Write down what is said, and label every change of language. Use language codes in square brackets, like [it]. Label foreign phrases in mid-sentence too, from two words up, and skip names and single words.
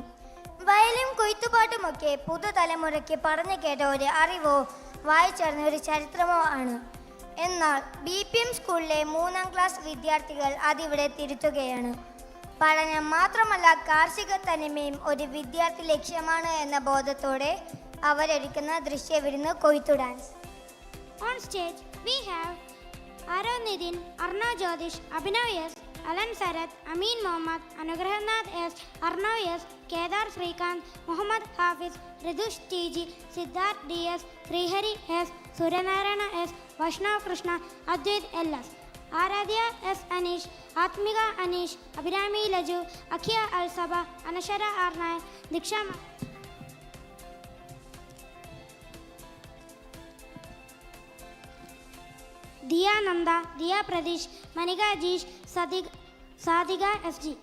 [ml] വയലും കൊയ്ത്തുപാട്ടുമൊക്കെ പുതുതലമുറയ്ക്ക് പറഞ്ഞു കേട്ട ഒരു അറിവോ വായിച്ചറിഞ്ഞ ഒരു ചരിത്രമോ ആണ്. എന്നാൽ BPM സ്കൂളിലെ 3ാം ക്ലാസ് വിദ്യാർത്ഥികൾ അതിവിടെ തിരുത്തുകയാണ്. പഠനം മാത്രമല്ല, കാർഷിക തനിമയും ഒരു വിദ്യാർത്ഥി ലക്ഷ്യമാണ് എന്ന ബോധത്തോടെ അവരൊരുക്കുന്ന ദൃശ്യവിരുന്ന് കൊയ്ത്തു ഡാൻസ്. [en] On stage we have Arav Nidin, Arnav Jyotish, Abhinav S, Alan Sarath, Amin Mohammad, Anugrahnath S, Arnav S, Kedar Srikanth, Muhammad Hafiz, Ridush TG, Siddharth DS, Srihari S, Suryanarayana S, Vaishnav Krishna, Advait LS, Aradhya S Anish, Atmika Anish, Abhirami Laju, Akia Al Saba, Anashara Arnay, Diksha Diya Nanda, Diya Pradesh, Manika Jish, Sadhika FG.